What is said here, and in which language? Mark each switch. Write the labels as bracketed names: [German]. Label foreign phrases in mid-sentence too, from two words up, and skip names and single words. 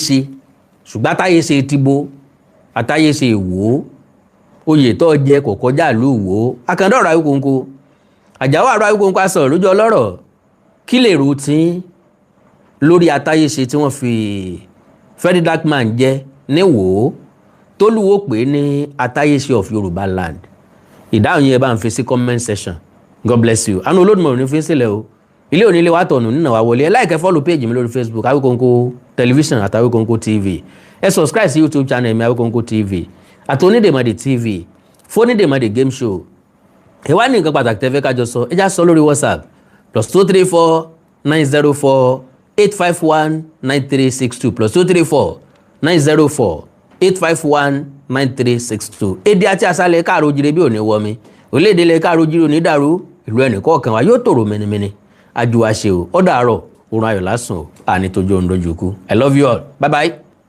[Yoruba] Atayese ṣùgbọ́n Atayese ti bo Atayese Ìwó oyè tó jẹ kò kọjá ìlú Ìwó akandọ̀rọ̀ Awíkonko Àjàó àrò Awíkonko asọ̀rọ̀ lójú ọlọ́rọ̀ kí lè rò tí lórí Atayese tí wọ́n fi Verydarkman jẹ́ níwò tólúwo pé ní Atayese of Yorubaland ìdáhùn yẹn bá ń fi sí [English] comment section. God bless you. [Yoruba] Àánú Olódùmarè ní fi ń sílẹ̀ o ilé onílé wa tọ̀nù nínà wa wọlé ẹ like ẹ follow page mi lórí Facebook Awíkonko television àti Awíkonko TV ẹ subscribe sí YouTube channel mi Awíkonko TV àti Onídèmọdè TV fónídèmọdè [English] game show [Yoruba] ẹ wá ní nǹkan pàtàkì tẹ́fẹ́ kájọ sọ ẹ já sọ lórí WhatsApp +234 904 851 9362 +234 904 851 9362 èdè àti àṣàlẹ̀ káàró ojire bí òní wọmi orílẹ̀-èdè ilẹ̀ káàró ojire òní dàrú ìlú ẹnìkọ̀ọ̀kan wa yóò tòrò mẹ́nimẹ́ni àjùwàṣe o ó dàárọ̀ òrùn ayọ̀ lásùn o àní tójú òun lójú kú [English] I love you all bye bye.